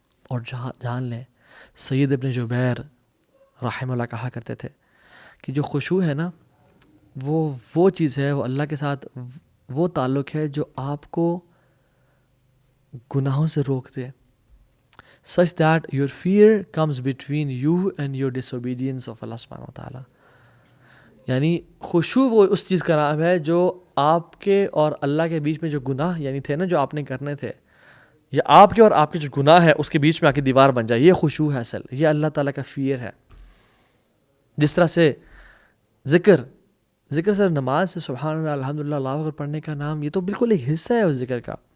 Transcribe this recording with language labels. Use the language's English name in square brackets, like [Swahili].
[Urdu] اور جان لیں سید ابن جبیر رحمہ اللہ کہا کرتے تھے کہ جو خشوع ہے نا وہ چیز ہے، وہ اللہ کے ساتھ وہ تعلق ہے جو آپ کو گناہوں سے روک دے. [English] such that your fear comes between you and your disobedience of Allah سبحانہ و تعالیٰ. [Urdu] یعنی خشوع وہ اس چیز کا نام ہے جو آپ کے اور اللہ کے بیچ میں جو گناہ یعنی تھے نا جو آپ نے کرنے تھے، یا آپ کے اور آپ کے جو گناہ ہے اس کے بیچ میں آ کے دیوار بن جائے، یہ خشوع ہے اصل، یہ اللہ تعالیٰ کا فیئر ہے. جس طرح سے ذکر سے نماز سے سبحان اللہ الحمدللہ اللہ اکبر پڑھنے کا نام، یہ تو بالکل ایک حصہ ہے اس ذکر کا.